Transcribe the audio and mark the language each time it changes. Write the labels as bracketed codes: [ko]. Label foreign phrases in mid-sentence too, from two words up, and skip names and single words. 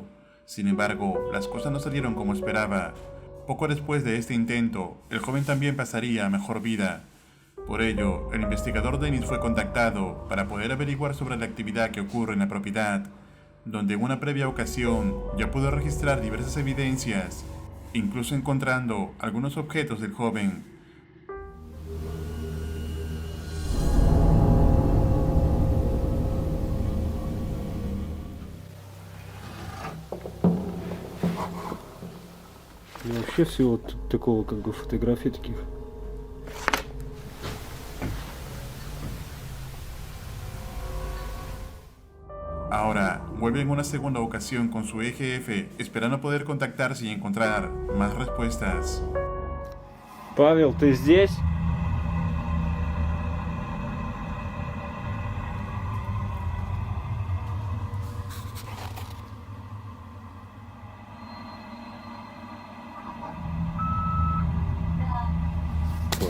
[es] Sin embargo, las cosas no salieron como esperaba. Poco después de este intento, el joven también pasaría a mejor vida. Por ello, el investigador Denis fue contactado para poder averiguar sobre la actividad que ocurre en la propiedad, donde en una previa ocasión ya pudo registrar diversas evidencias, incluso encontrando algunos objetos del joven. [ru] И вообще всего такого, как бы, фотографий таких. [es] Ahora, vuelve en una segunda ocasión con su EGF, esperando poder contactarse y encontrar más respuestas. [ru] Павел, ты здесь? Вот.